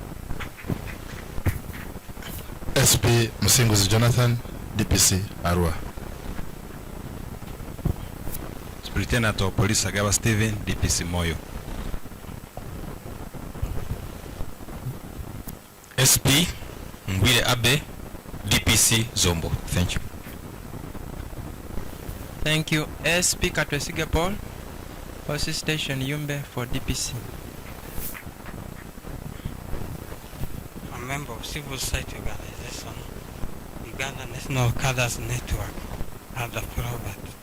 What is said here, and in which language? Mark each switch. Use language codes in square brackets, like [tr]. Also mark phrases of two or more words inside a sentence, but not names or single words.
[en] SP Msinguzi Jonathan, DPC Arua. Superintendent of Police Agaba Stephen, DPC Moyo. SP Ngwile Abe, DPC Zombo. Thank you. Thank you. SP Katwesiga Paul, Police Station Yumbe for DPC. A member of Civil Society Organization, Uganda National Cadres Network, Ada Robert.